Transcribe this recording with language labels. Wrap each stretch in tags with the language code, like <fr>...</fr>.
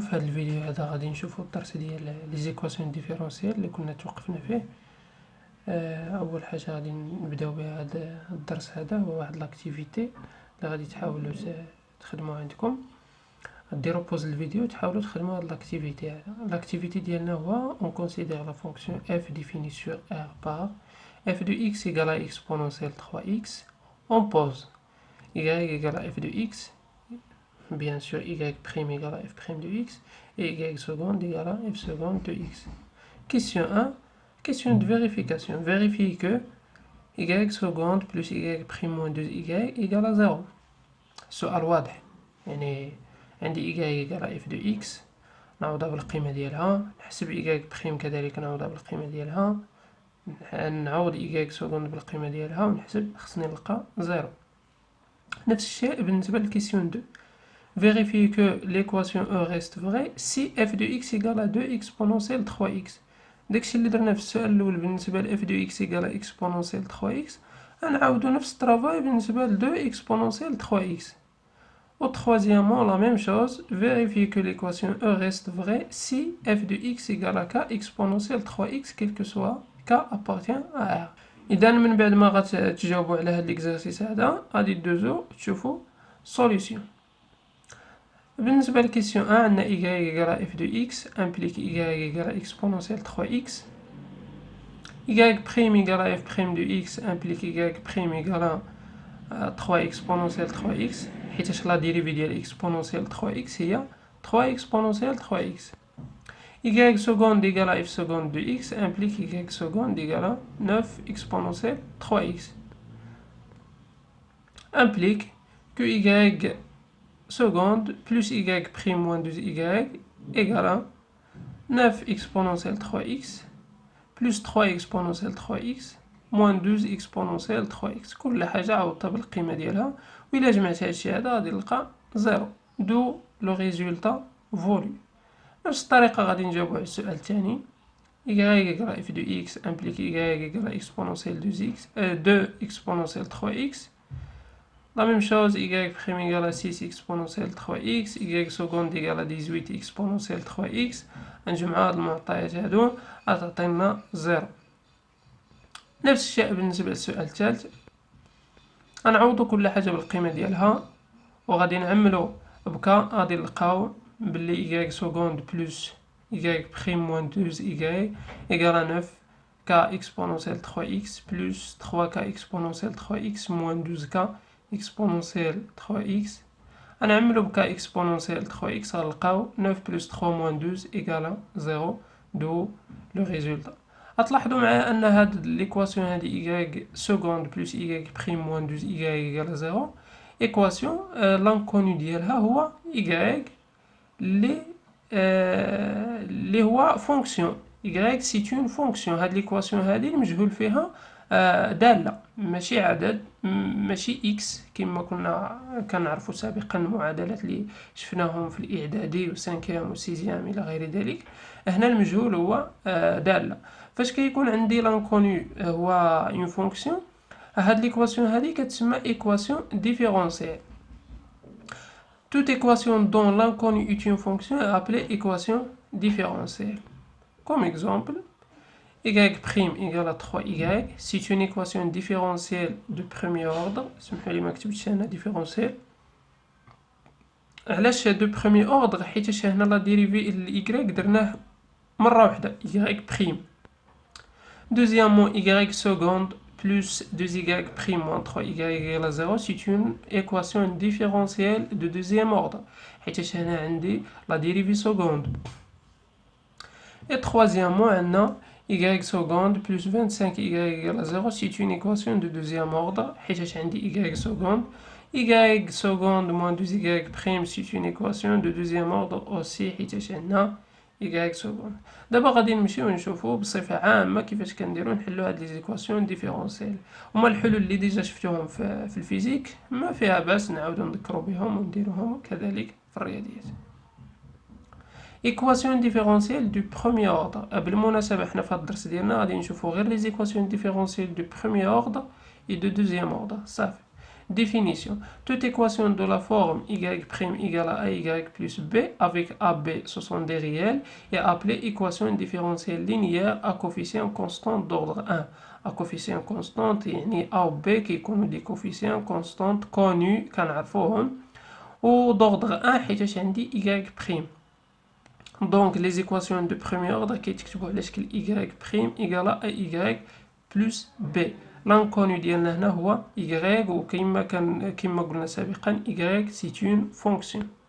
<ar>في هذا الفيديو هذا غادي نشوفوا الدرس ديال لي زيكواسيون ديفيرونسيال اللي كنا توقفنا فيه. اول حاجه غادي نبداو بها هذا الدرس هذا هو واحد لاكتيفيتي اللي غادي تحاولوا تخدموا عندكم. ديروا بوز الفيديو تحاولوا تخدموا هاد لاكتيفيتي هذا. لاكتيفيتي ديالنا هو</ar> <fr>on considère la fonction f définie sur R par f de x égale à exponentielle 3x. On pose y égale à f de x, bien sûr y' égale à f' de x et y seconde égale à f seconde de x. Question 1, question de vérification. Vérifie que y seconde plus y' moins 2y égale à 0.</fr> <ar>السؤال واضح، يعني عندي</ar> <fr>y égale à f de x</fr> <ar>نعوضها بالقيمة ديالها، نحسب y' كذلك نعوضها بالقيمة ديالها، نعوض y seconde بالقيمة ديالها ونحسب، خصني نلقى 0. نفس الشيء بالنسبة للكيسيون 2.</ar> <fr>Vérifiez que l'équation E reste vraie si f de x égale à 2 exponentielle 3x.</fr> <ar>داكشي اللي درنا في السؤال الاول بالنسبه ل</ar> <fr>f de x égale à exponentielle 3x</fr> <ar>غنعاودو نفس الطرافاي بالنسبه ل</ar> <fr>2 exponentielle 3x. Au troisièmement, la même chose, vérifiez que l'équation E reste vraie si f de x égale à k exponentielle 3x, quel que soit k appartient à R.</fr> <ar>إذا من بعد ما غتجاوبوا على هاد l'exercice هذا غادي دوزو تشوفوا solution. بالنسبة للكيسيون 1 عندنا</ar> <fr>y égale à f de x implique y égale à exponentielle 3x. y' égale à f' de x implique y' égale à 3 exponentielle 3x</fr> <ar>حيتاش لا ديريفي ديال</ar> <fr>exponentielle 3x هي 3 exponentielle 3x. y seconde égale à f seconde de x implique y seconde égale à 9 exponentielle 3x. Implique que y seconde plus y' moins 2y égale à 9 exponentielle 3x plus 3 exponentielle 3x moins 12 exponentielle 3x.</fr> <ar>كل حاجة عوضتها بالقيمة ديالها، وإلا جمعت هادشي هذا غادي نلقى 0.</ar> <fr>دو لو ريزولتا فولو.</fr> <ar>نفس الطريقة غادي نجاوبو على السؤال الثاني.</ar> <fr>y égale à f de x implique y égale à exponentielle 2 exponentielle 3x. La même chose, y' égale à 6 exponentielle 3x, y seconde égale à 18 exponentielle 3x.</fr> <ar>نجمع هاد المعطيات هادو غتعطينا 0. نفس الشيء بالنسبة للسؤال الثالث، غنعوضو كل حاجة بالقيمة ديالها وغادي نعملو بكا. غادي نلقاو بلي</ar> <fr>y seconde plus y' moins 2y égale à 9 k exponentielle 3x plus 3k exponentielle 3x moins 12k exponentielle 3x.</fr> <ar>غنعملو بكا</ar> <fr>exponentielle 3x</fr> <ar>غنلقاو</ar> <fr>9 plus 3 moins 12 égale à 0. دو لو ريزولتا.</fr> <ar>غتلاحظوا معايا ان هاد ليكواسيون هادي</ar> <fr>y seconde plus y' moins 12y égale à 0</fr> <ar>ايكواسيون لانكوني ديالها هو y اللي هو فونكسيون.</ar> <fr>y سيت اون فونكسيون.</fr> <ar>هاد ليكواسيون هادي المجهول فيها داله ماشي عدد، ماشي x كما كنا كنعرفوا سابقا المعادلات اللي شفناهم في الاعدادي وسانكيام وسيزيام الى غير ذلك. هنا المجهول هو داله. فاش كيكون عندي لانكوني هو اون فونكسيون، هاد ليكواسيون هادي كتسمى ايكواسيون ديفيرونسيال.</ar> <fr>Toute équation dont l'inconnu est une fonction est appelée équation différentielle. Comme exemple, y' égale à 3y, c'est une équation différentielle de premier ordre.</fr> <ar>سمحوا لي ما كتبتش هنا différentielle. علاش</ar> <fr>de premier ordre؟</fr> <ar>حيتاش هنا لا ديريفي ل y درناه مرة واحدة y'.</ar> <fr>Deuxièmement, y seconde plus 2y' moins 3y égale à 0, c'est une équation différentielle de deuxième ordre.</fr> <ar>حيتاش هنا عندي la dérivée seconde.</ar> <fr>Et troisièmement, عندنا y seconde plus 25y égale à 0, c'est une équation de deuxième ordre.</fr> <ar>حيتاش عندي y seconde.</ar> <fr>y seconde moins 2y', c'est une équation de deuxième ordre aussi.</fr> <ar>حيتاش عندنا y seconde. دابا غادي نمشيو نشوفو بصفه عامه كيفاش كنديرو نحلو هاد لي زيكواسيون ديفيرونسيال. هما الحلول اللي ديجا شفتوهم في الفيزيك، ما فيها باس نعاودو نذكرو بهم ونديروهم كذلك في الرياضيات.</ar> <fr>ايكواسيون ديفيرونسيال دو بروميي اوردر.</fr> <ar>بالمناسبه حنا في هاد الدرس ديالنا غادي نشوفو غير لي زيكواسيون ديفيرونسيال</ar> <fr>دو بروميي اوردر اي دو دوزيام اوردر</fr> <ar>صافي.</ar> <fr>Définition. Toute équation de la forme y' égale à ay plus b avec ab ce sont des réels est appelée équation différentielle linéaire à coefficient constant d'ordre 1. À coefficient constant يعني a ou b كيكونوا des coefficients constantes connus كنعرفوهم و d'ordre 1</fr> <ar>حيتاش عندي</ar> <fr>y'. Donc les équations de premier ordre</fr> <ar>كيتكتبوا على شكل</ar> <fr>y' égale à ay plus b.</fr> <ar>L'inconnu ديالنا هنا هو y وكما قلنا سابقا</ar> <fr>y c'est une fonction.</fr>